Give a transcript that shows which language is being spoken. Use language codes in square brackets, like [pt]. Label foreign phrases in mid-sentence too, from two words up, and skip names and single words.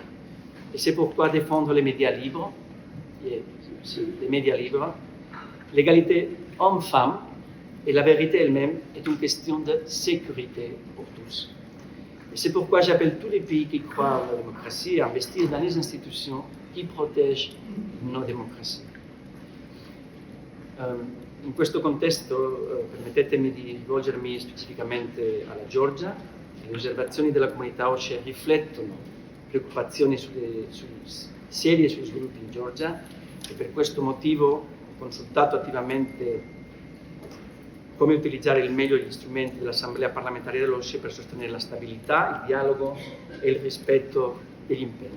[fr] Et c'est pourquoi défendre les médias libres, l'égalité homme-femme et la vérité elle-même est une question de sécurité pour tous. Et c'est pourquoi j'appelle tous les pays qui croient en la démocratie à investir dans les institutions qui protègent nos democrazie. [it] In questo contesto permettetemi di rivolgermi specificamente alla Georgia. Le osservazioni della comunità OSCE riflettono preoccupazioni serie sugli sviluppi in Georgia, e per questo motivo ho consultato attivamente come utilizzare il meglio gli strumenti dell'Assemblea parlamentare dell'OSCE per sostenere la stabilità, il dialogo e il rispetto degli impegni.